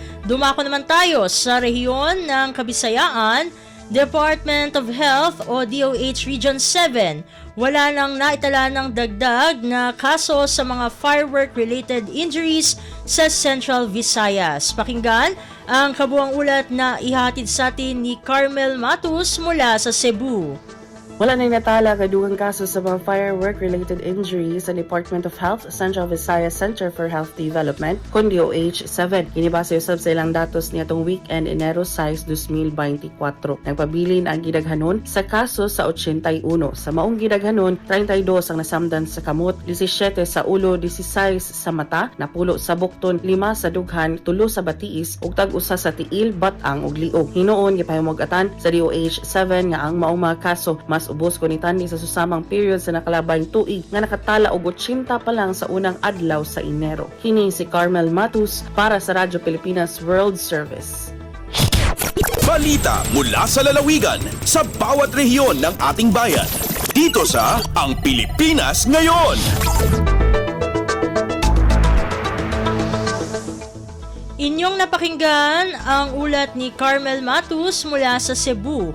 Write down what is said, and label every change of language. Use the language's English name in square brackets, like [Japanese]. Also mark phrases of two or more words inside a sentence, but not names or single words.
[Filipino] Dumako naman tayo sa rehiyon ng Kabisayaan Department of Health o DOH Region 7, wala nang naitala ng dagdag na kaso sa mga [English] firework-related injuries [Filipino] sa Central Visayas. Pakinggan ang kabuang ulat na ihatid sa atin ni Carmel Matus mula sa Cebu. [Cebuano] Wala na natala kadugang kaso sa mga [English] firework-related injuries [Cebuano] sa Department of Health, Central Visayas Center for Health Development, kundi DOH-7. Kinibase usab sa ilang datos nitong weekend Enero 6, 2024. Nagpabilin ang gidaghanon sa kaso sa 81. Sa maong gidaghanon, 32 ang nasamdan sa kamot, 17 sa ulo, 16 sa mata, napulo sa bukton, 5 sa dughan, 3 sa batiis, ug tag-usa sa tiil, batang ug liog. Hinuon gipahimugatan sa DOH-7 nga ang maong mga kaso mas ubos ko ni tani sa susamang period sa nakalabang tuig nga nakatala og 80 pa lang sa unang adlaw sa Enero. Kini si Carmel Matus para sa Radyo Pilipinas World Service. [Filipino] Balita mula sa lalawigan sa bawat rehiyon ng ating bayan. Dito sa Ang Pilipinas Ngayon. Inyong napakinggan ang ulat ni Carmel Matus mula sa Cebu.